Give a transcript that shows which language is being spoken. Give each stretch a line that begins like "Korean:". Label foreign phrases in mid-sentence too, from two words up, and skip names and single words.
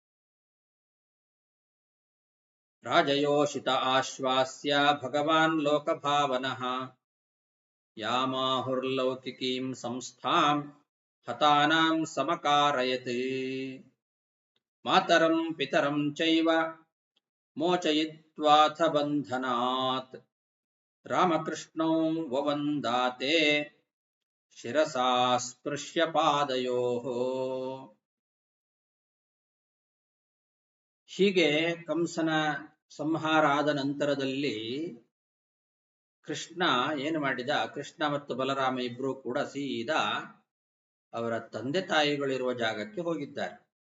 Sanskrit: ರಾಜಯೋಷಿತ ಆಶ್ವಾಸ್ಯ ಭಗವಾನ್ ಲೋಕಭಾವನಃ ಯಾಮಾಹುರ್ಲೌಕಿಕೀಂ ಸಂಸ್ಥಾಂ ಹತಾನಾಂ ಸಮಕಾರಯತ್ ಮಾತರಂ ಪಿತರಂ ಚೈವ ಮೋಚಯಿತ್ವಾಥ ಬಂಧನಾತ್ ರಾಮಕೃಷ್ಣೌ ವವಂದಾತೆ ಶಿರಸಾ ಸ್ಪೃಶ್ಯ ಪಾದಯೋಃ.
Kannada: ಹೀಗೆ ಕಂಸನ ಸಂಹಾರ ಆದ ನಂತರದಲ್ಲಿ ಕೃಷ್ಣ ಏನು ಮಾಡಿದ, ಕೃಷ್ಣ ಮತ್ತು ಬಲರಾಮ ಇಬ್ರು ಕೂಡ ಸೀದಾ ಅವರ ತಂದೆ ತಾಯಿಗಳಿರುವ ಜಾಗಕ್ಕೆ ಹೋಗಿದ್ದಾರೆ.